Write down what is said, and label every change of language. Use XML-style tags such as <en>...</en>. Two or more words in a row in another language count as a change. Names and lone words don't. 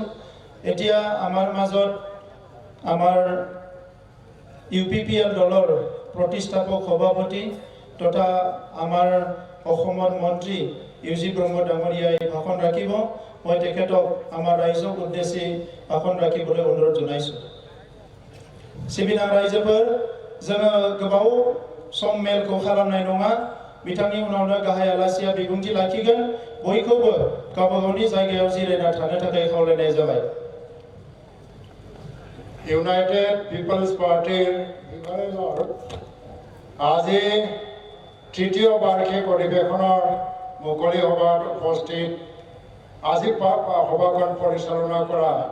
<as>এতিয়া আমাৰ মাজত আমাৰ UPPL দলৰ প্ৰতিষ্ঠাপক সভাপতি তথা আমাৰ অসমৰ মন্ত্ৰী UG ব্ৰহ্ম ডাঙৰীয়াই ভাষণ ৰাখিব। মই তেখেতক আমাৰ ৰাইজক উদ্দেশ্যি ভাষণ ৰাখিবলৈ অনুৰোধ জনাইছোঁ।</as> <brx>सिबिनां रायजोफोर जोङो गोबाव सम मेलखौ खालामनाय नङा। बिथांनि उनावनो गाहाय आलासिया बिबुंथि लाखिगोन। बयखौबो गावबा गावनि जायगायाव जिरायना थानो थाखाय खावलायनाय जाबाय।</brx> <as>ইউনাইটেড পিপলছ পাৰ্টিৰ আজি তৃতীয় বাৰ্ষিক অধিৱেশনৰ মুকলি সভাত উপস্থিত আজি সভাখন পৰিচালনা কৰা</as>